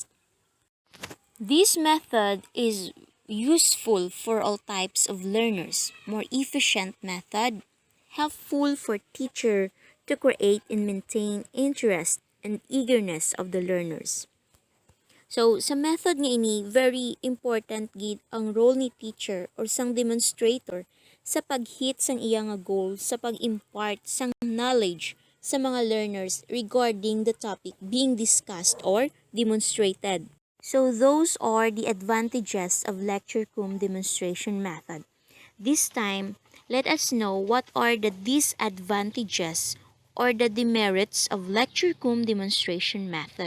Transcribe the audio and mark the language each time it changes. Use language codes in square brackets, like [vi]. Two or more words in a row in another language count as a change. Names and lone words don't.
[en] This method is useful for all types of learners. More efficient method, helpful for teacher to create and maintain interest and eagerness of the learners. So, [hil] sa method nga ini, [en] very important [hil] gid ang role ni teacher or sang demonstrator sa pag-hit sang iyang nga goal sa pag-impart sang knowledge sa mga learners [en] regarding the topic being discussed or demonstrated. So those are the advantages of lecture cum demonstration method. This time, let us know what are the disadvantages or the demerits of lecture cum demonstration method.